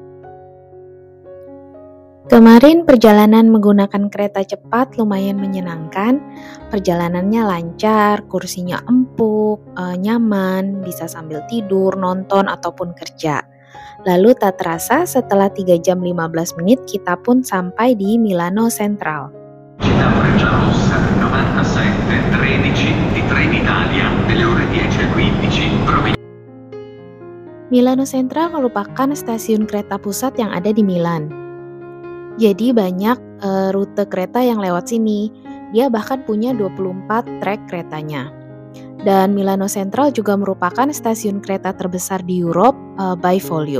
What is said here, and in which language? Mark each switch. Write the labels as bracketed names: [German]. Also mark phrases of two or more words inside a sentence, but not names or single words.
[Indonesian] Kemarin perjalanan menggunakan kereta cepat lumayan menyenangkan. Perjalanannya lancar, kursinya empuk, nyaman, bisa sambil tidur, nonton, ataupun kerja. Lalu tak terasa setelah 3 jam 15 menit kita pun sampai di Milano Central. [Italian] Città Frecciarossa 97 13 di Trenitalia delle ore 10:15 [Indonesian] Milano Central merupakan stasiun kereta pusat yang ada di Milan. Jadi banyak rute kereta yang lewat sini. Dia bahkan punya 24 trek keretanya. Dan Milano Central juga merupakan stasiun kereta terbesar di Europe [English] by volume.